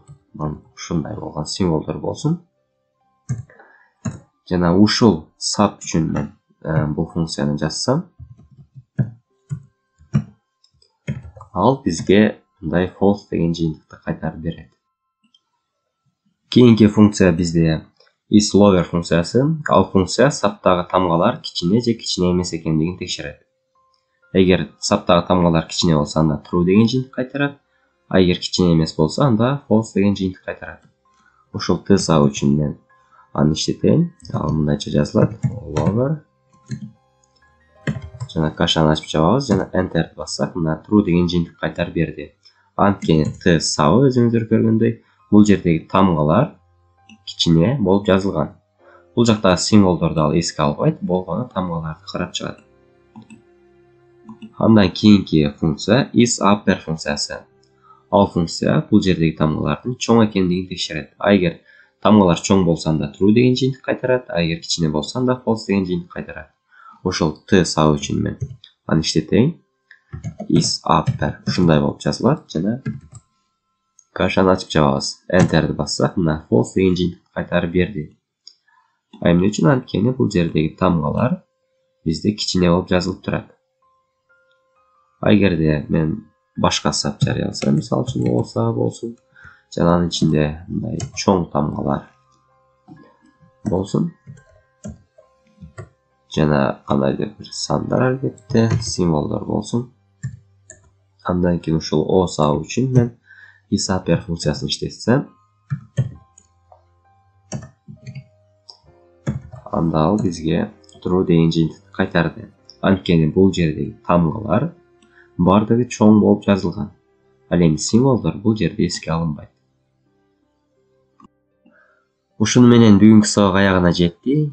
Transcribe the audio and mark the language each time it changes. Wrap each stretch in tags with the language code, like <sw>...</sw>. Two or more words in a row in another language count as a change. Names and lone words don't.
<ky>Ушундай болгон символдор болсун. Жана ушул сап үчүн мен бул функцияны жазсам, ал бизге мындай false деген жыйынтыкты кайтарып берет. Кийинки функция бизде</ky> <en>is lower</en> <ky>функциясы. Ал функция саптагы тамгалар кичине же кичине эмес экендигин текшерет. Эгер саптагы тамгалар кичине болсо, анда true деген жыйынтык кайтарат. А эгер кичине эмес болсо, анда false деген жыйынтык кайтарат. Ошол t сабы үчүн мен аны иштетейин. Ал мындайча жазылат. Lower. Жана кашаны ачып жабабыз, жана enter'ди бассак, мына true деген жыйынтык кайтарып берди. Анткени t сабы өзүңүздөр көргөндөй, бул жердеги тамгалар кичине болуп жазылган. Бул жактагы символдорду ал эске албайт, болгону тамгаларды карап чыгат. Андан кийинки функция</ky> <en>is upper</en> <ky>функциясы. Ал функция бул жердеги тамгалардын чоң экендигин текшерет. Эгер тамгалар чоң болсо, анда true деген жыйынтык кайтарат, а эгер кичине болсо, анда false деген жыйынтык кайтарат. Ошол t сабы үчүн мен аны иштетейин.</ky> <en>Is upper</en> <ky>ушундай болуп жазылат, жана кашаны ачып жабабыз. Enter'ди бассак, мына false деген жыйынтыкты кайтарып берди. Эмне үчүн? Анткени бул жердеги тамгалар бизде кичине болуп жазылып турат. Эгерде мен башка сап жарыялсам, мисалы үчүн o сабы болсун, жана анын ичинде мындай чоң тамгалар болсун, жана кандайдыр бир сандар, албетте символдор болсун. Андан кийин ушул o сабы үчүн мен</ky> <en>is upper</en> <ky>функциясын иштетсем, анда ал бизге true деген жыйынтыкты кайтарды. Анткени бул жердеги тамгалар бардыгы чоң болуп жазылган. Ал эми символдор бул жерде эске алынбайт. Ушуну менен бүгүнкү сабак аягына жетти.</ky>